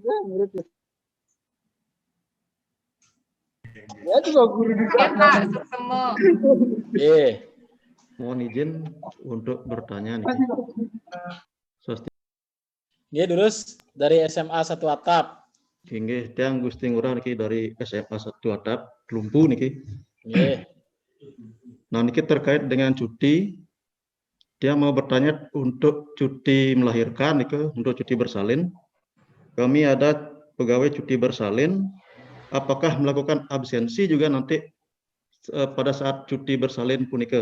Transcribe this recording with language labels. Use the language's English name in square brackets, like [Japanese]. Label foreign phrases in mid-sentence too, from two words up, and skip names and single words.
[Indonesian] Ya juga guru di Mohon izin untuk bertanya nih. Dia terus dari SMA 1 Atap. [Balinese] Nggih, tiang [Indonesian] Gusti Ngurah niki dari SMA 1 Atap, Lumpuh niki. Nggih. Nah, niki terkait dengan cuti. Dia mau bertanya untuk cuti melahirkan niki, untuk cuti bersalin. Kami ada pegawai cuti bersalin, apakah melakukan absensi juga nanti pada saat cuti bersalin punika?